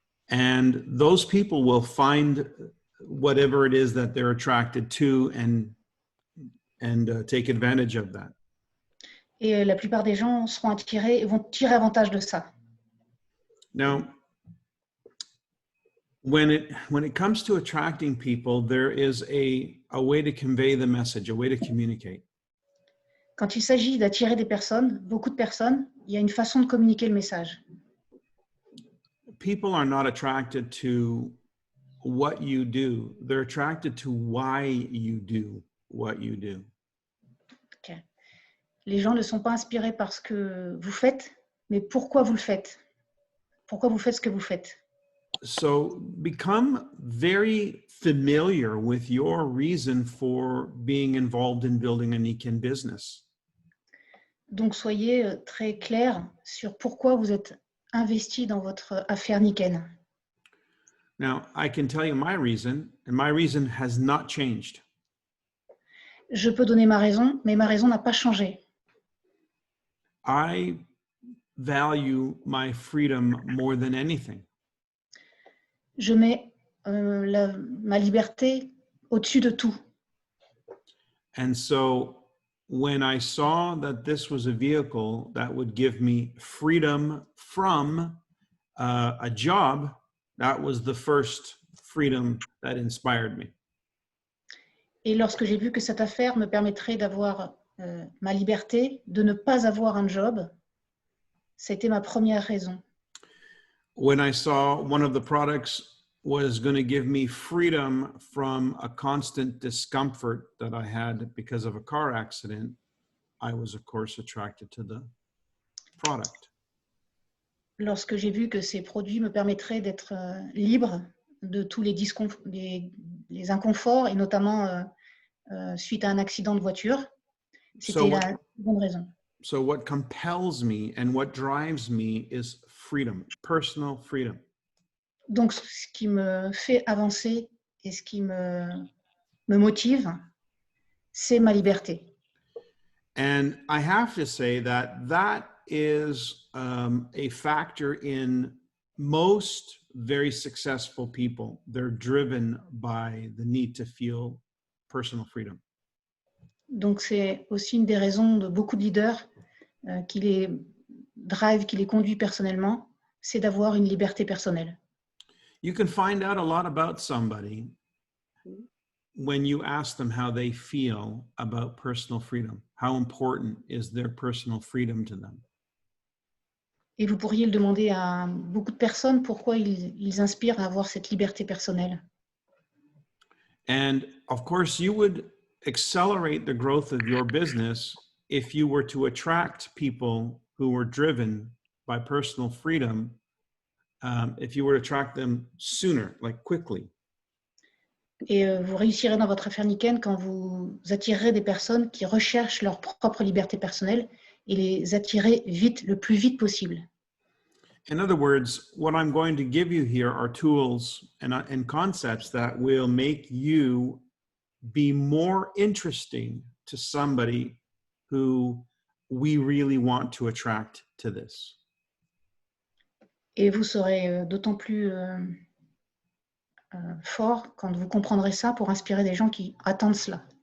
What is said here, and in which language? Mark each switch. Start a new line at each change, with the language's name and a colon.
English: And those people will find whatever it is that they're attracted to and take advantage of that.
French: Et la plupart des gens seront attirés et vont tirer avantage de ça.
English: Now, when it comes to attracting people, there is a way to convey the message, a way to communicate.
French: Quand il s'agit d'attirer des personnes, beaucoup de personnes, il y a une façon de communiquer le message.
English: People are not attracted to what you do. They're attracted to why you do what you do. Okay.
French: Les gens ne sont pas inspirés par ce que vous faites, mais pourquoi vous le faites. Pourquoi vous faites ce que vous faites.
English: So become very familiar with your reason for being involved in building a Niken business.
French: Donc soyez très clair sur pourquoi vous êtes investi dans votre affaire Niken.
English: Now, I can tell you my reason, and my reason has not changed.
French: Je peux donner ma raison, mais ma raison n'a pas changé.
English: I value my freedom more than anything.
French: Je mets ma liberté au-dessus de tout.
English: And so when I saw that this was a vehicle that would give me freedom from a job, that was the first freedom that inspired me.
French: Et lorsque j'ai vu que cette affaire me permettrait d'avoir ma liberté, de ne pas avoir un job, c'était ma première raison.
English: When I saw one of the products was going to give me freedom from a constant discomfort that I had because of a car accident, I was, of course, attracted to the product.
French: Lorsque j'ai vu que ces produits me permettraient d'être libre de tous les inconforts, et notamment suite à un accident de voiture, c'était la bonne raison.
English: So what compels me and what drives me is freedom, personal freedom.
French: Donc, ce qui me fait avancer et ce qui me motive, c'est ma liberté.
English: And I have to say that that is a factor in most very successful people. They're driven by the need to feel personal freedom.
French: Donc, c'est aussi une des raisons de beaucoup de leaders qui les drive, qui les conduit personnellement, c'est d'avoir une liberté personnelle.
English: You can find out a lot about somebody when you ask them how they feel about personal freedom. How important is their personal freedom to them?
French: Et vous pourriez le demander à beaucoup de personnes pourquoi ils inspirent à avoir cette liberté personnelle.
English: And of course, you would accelerate the growth of your business if you were to attract people who were driven by personal freedom, if you were to attract them sooner, like quickly.
French: Et vous réussirez dans votre affaire Niken quand vous attirerez des personnes qui recherchent leur propre liberté personnelle et les attirer vite, le plus vite possible.
English: In other words, what I'm going to give you here are tools and concepts that will make you be more interesting to somebody who we really want to attract to this.
French: Et vous serez d'autant plus fort quand vous comprendrez ça pour inspirer des gens qui attendent cela.